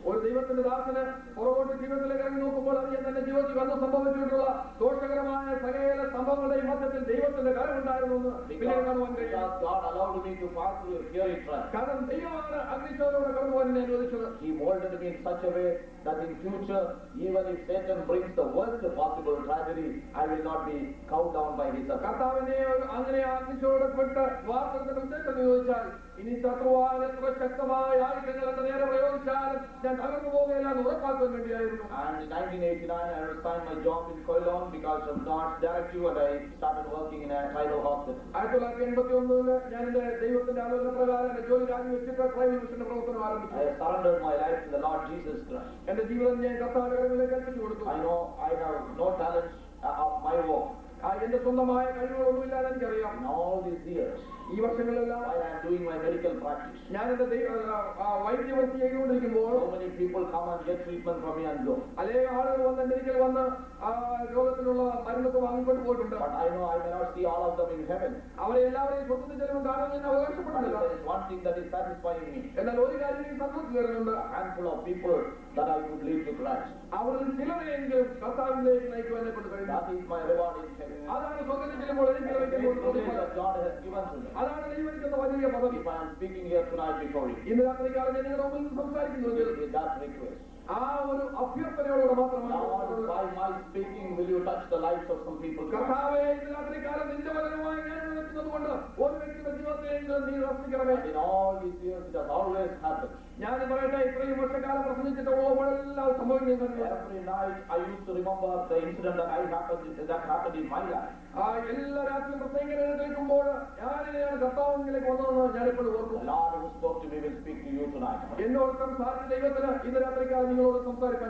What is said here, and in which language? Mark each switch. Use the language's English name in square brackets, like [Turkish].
[Malayalam] ഒരു ദൈവത്തിന്റെ ദാസന് പുറകോട്ട് ജീവിതത്തിലേക്ക് ഇറങ്ങി നോക്കുമ്പോൾ അറിയാൻ തന്റെ ജീവിതത്തിൽ വന്ന് സംഭവിച്ചിട്ടുള്ള ദോഷകരമായ സകല സംഭവങ്ങളുടെയും മധ്യത്തിൽ ദൈവത്തിന്റെ കരമുണ്ടായിരുന്നു എന്ന് പിന്നീട് കാണുവാൻ കഴിയും. [English] Because God allowed me to pass through a fiery trial. [Malayalam] കാരണം ദൈവമാണ് അഗ്നിശോധനയോടെ കടന്നു പോകാൻ എന്നെ അനുവദിച്ചത്. [English] He molded me in such a way that in future, even if Satan brings the worst possible tragedy, I will not be cowed down by his attack. [Malayalam] കർത്താവിനെ അങ്ങനെ അഗ്നിശോധനപ്പെട്ട് വാർത്തെടുക്കുന്ന ഉദ്ദേശം ചോദിച്ചാൽ, ഇനി ശത്രുവാൻ എത്ര ശക്തമായ ആയുധങ്ങൾ എന്റെ നേരെ പ്രയോഗിച്ചാലും ഞാൻ തകർന്നു പോകുകയില്ല എന്ന് ഉറപ്പാക്കാൻ വേണ്ടിയായിരുന്നു. [English] And in 1989, I resigned my job in Koilon because of God's directive, and I started working in a tribal hospital. [Malayalam] 1981 ഞാൻ എന്റെ ദൈവത്തിന്റെ ആലോചന പ്രകാരം എന്റെ ജോലി രാജിവെച്ചിട്ട് ട്രൈബൽ മിഷന്റെ പ്രവർത്തനം ആരംഭിച്ചു. [English] I surrendered my life to the Lord Jesus Christ. [Malayalam] എന്റെ ജീവിതം ഞാൻ കർത്താവിന്റെ കരങ്ങളിലേക്ക് ഏൽപ്പിച്ചു കൊടുത്തു. [English] I know I have no talents of my own. [Malayalam] എന്റെ സ്വന്തമായ കഴിവുകളൊന്നുമില്ലാതെ എനിക്കറിയാം. [English] In all these years, [Malayalam] ഈ വർഷങ്ങളിലെല്ലാം [English] while I am doing my medical practice, [Malayalam] ഞാൻ എന്റെ വൈദ്യവൃത്തി ചെയ്തുകൊണ്ടിരിക്കുമ്പോൾ [English] so many people come and get treatment from me and go. [Malayalam] അല്ലേ ആളുകൾ വന്ന് എന്റെ അടുക്കൽ വന്ന് രോഗത്തിനുള്ള മരുന്നൊക്കെ വാങ്ങിക്കൊണ്ട് പോയിട്ടുണ്ട്. [English] But I know I may not see all of them in heaven. [Malayalam] അവരെ എല്ലാവരെയും സ്വർഗ്ഗത്തിൽ ചെല്ലുമ്പോൾ കാണാൻ ഞാൻ അവകാശപ്പെടുന്നില്ല. [English] There is one thing that is satisfying me. [Malayalam] എന്നാൽ ഒരു കാര്യം എനിക്ക് സന്തോഷം തരുന്നുണ്ട്. [English] A handful of people that I could lead to Christ. [Malayalam] അവരിൽ ചിലരെയെങ്കിലും കർത്താവിലേക്ക് നയിക്കുവാൻ എന്നെ കൊണ്ട് കഴിയും. [English] That is my reward in heaven. [Malayalam] അതാണ് സ്വർഗ്ഗത്തിൽ ചെല്ലുമ്പോൾ എനിക്ക് ലഭിക്കുന്ന [English] Privilege that God has given to me. [Malayalam] അതാണ് ദൈവം എനിക്കെന്ന വലിയ പദവി. [English] If I am speaking here tonight before you, [Malayalam] ഇന്ന് രാത്രികാലം ഞാൻ നിങ്ങളുടെ മുമ്പിൽ സംസാരിക്കുന്നുവെങ്കിൽ [English] with that request, [Malayalam] ആ ഒരു അഭ്യർത്ഥനയോടെ മാത്രമാണ്. [English] Lord, by my speaking, will you touch the lives of some people tonight? [Malayalam] കർത്താവേ, ഇന്ന് രാത്രികാലം നിന്റെ വചനമായി ഞാൻ ആയിരിക്കുന്നതുകൊണ്ട് ഒരു വ്യക്തിയുടെ ജീവിതത്തെയെങ്കിലും നീ റസിക്കണമേ. [English] In all these years it has always happened. [Malayalam] ഞാൻ പറയട്ടെ, ഇത്രയും വർഷക്കാലം പ്രസംഗിച്ചിട്ടുള്ളപ്പോഴെല്ലാം സംഭവിക്കുന്നത് [English] Every night I used to remember the incident that happened in my life. [Malayalam] എല്ലാ രാത്രിയും പ്രസംഗിക്കാൻ കേൾക്കുമ്പോൾ ഞാനിങ്ങനെയാണ് കർത്താവിലേക്ക് വന്നതെന്ന് ഞാനിപ്പോഴും ഓർക്കും. [English] The Lord who spoke to me will speak to you tonight. [Malayalam] എന്നോട് സംസാരിച്ച ദൈവത്തിന് ഇന്ന് രാത്രിക്കാലം നിങ്ങളോട് സംസാരിക്കാൻ